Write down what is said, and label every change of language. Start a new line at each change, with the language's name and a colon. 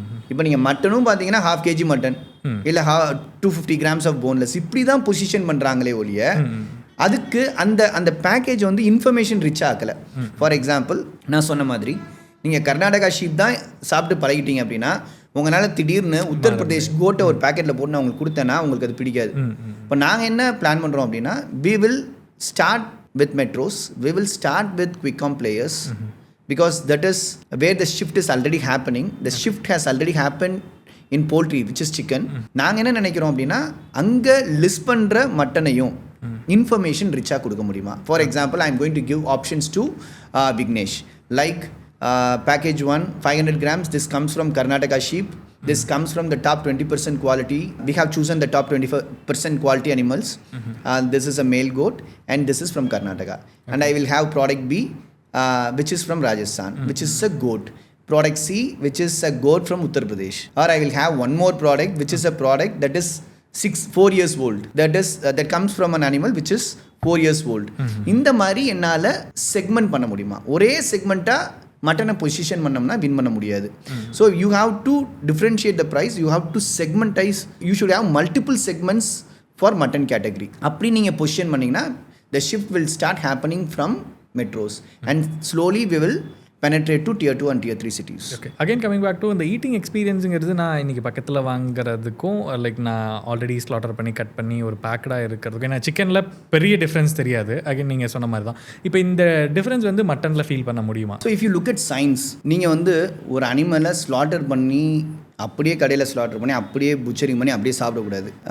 Tamil: இப்போ நீங்கள் மட்டனும் பார்த்தீங்கன்னா 1/2 kg மட்டன் இல்லை 250 grams ஆஃப் போன்லெஸ் இப்படி தான் பொசிஷன் பண்ணுறாங்களே ஒழிய அதுக்கு அந்த பேக்கேஜ் வந்து இன்ஃபர்மேஷன் ரிச் ஆக்கலை. ஃபார் எக்ஸாம்பிள் நான் சொன்ன மாதிரி நீங்கள் கர்நாடகா ஷீப் தான் சாப்பிட்டு பழகிட்டீங்க அப்படின்னா உங்களால் திடீர்னு உத்தரப்பிரதேஷ் கோட்டை ஒரு பேக்கெட்டில் போட்டு நான் உங்களுக்கு கொடுத்தேன்னா உங்களுக்கு அது பிடிக்காது. இப்போ நாங்கள் என்ன பிளான் பண்ணுறோம் அப்படின்னா
English: we will start with metros, we will start with quick-com players. Because that is where the shift is already happening. The shift has already happened in poultry, which is chicken.
Tamil: நாங்கள் என்ன நினைக்கிறோம் அப்படின்னா அங்கே list பண்ணுற மட்டனையும் information ரிச்சாக கொடுக்க முடியுமா?
English: For example I am going to give options to Vignesh like package 1 500 grams. This comes from Karnataka sheep. This comes from the top 20% quality. We have chosen the top 20% quality animals. This is a male goat and this is from Karnataka. And I will have product B, which is from Rajasthan, which is a goat. Product C, which is a goat from Uttar Pradesh. Or I will have one more product, which is a product that is 4 years old. That comes from an animal which is 4 years old.
Tamil: இந்த மாதிரி என்னால் segment பண்ண முடியுமா? ஒரே செக்மெண்ட்டாக மட்டனை position பண்ணோம்னா win பண்ண முடியாது.
English: So you have to differentiate the price, you have to segmentize, you should have multiple segments for mutton category.
Tamil: அப்படி நீங்கள் பொசிஷன் பண்ணிங்கன்னா
English: The shift will start happening from metros and slowly we will penetrate to tier 2 and tier 3 cities. Okay, again coming back to the eating experience
Tamil: ங்கிறது நான் இன்னைக்கு பக்கத்தில் வாங்குறதுக்கும் like நான் already slaughter பண்ணி கட் பண்ணி ஒரு பேக்கடாக இருக்கிறதுக்கும் ஏன்னா சிக்கனில் பெரிய டிஃப்ரென்ஸ் தெரியாது. அகைன் நீங்கள் சொன்ன மாதிரி தான் இப்போ இந்த டிஃப்ரென்ஸ் வந்து மட்டனில் ஃபீல் பண்ண முடியுமா?
English: so if you look at science,
Tamil: நீங்கள் வந்து ஒரு அனிமலை ஸ்லாட்டர் பண்ணி அப்படியே கடையில் ஸ்லாட்டர் பண்ணி அப்படியே புச்சரிங் பண்ணி அப்படியே சாப்பிடக்கூடாது.